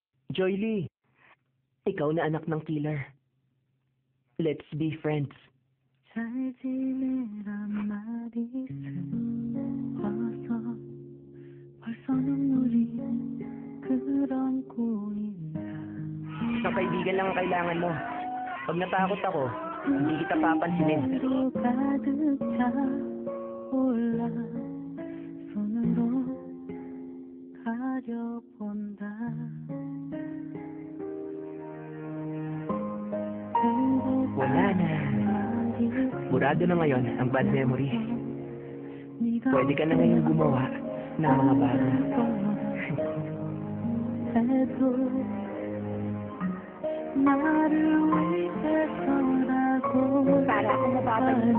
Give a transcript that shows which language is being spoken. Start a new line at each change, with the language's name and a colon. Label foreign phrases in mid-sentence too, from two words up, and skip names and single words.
Filipino: Joy Lee, ikaw na anak ng killer.
English: Let's be friends.
Korean: 잘 지내란 말이 슬퍼서 벌써 눈물이 그렁고 있나.
Filipino: Isang kaibigan lang ang kailangan mo. Pag natakot ako, hindi kita papansinin.
Korean: 가득 차올라 손으로 가려본다.
Filipino: Wala na. Burado na ngayon ang
English: bad memories.
Filipino: Pwede ka na ngayon gumawa ng mga bago. Para akong mababalik.